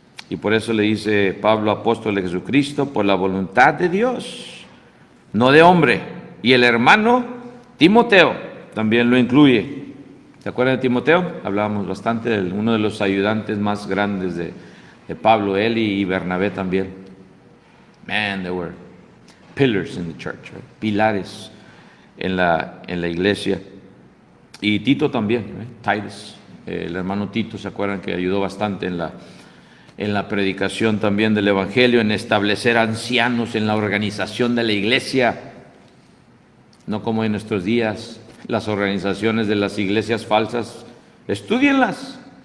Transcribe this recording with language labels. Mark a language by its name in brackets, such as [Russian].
[Spanish] Y por eso le dice Pablo, apóstol de Jesucristo, por la voluntad de Dios, no de hombre. Y el hermano Timoteo también lo incluye. ¿Se acuerdan de Timoteo? Hablábamos bastante de uno de los ayudantes más grandes de Pablo, él y Bernabé también. [English] Man, they were pillars in the church, right? [Spanish] Pilares en la iglesia. Y Tito también, Titus, el hermano Tito, ¿se acuerdan que ayudó bastante en la predicación también del Evangelio, en establecer ancianos en la organización de la iglesia? No como en nuestros días, las organizaciones de las iglesias falsas, estúdienlas,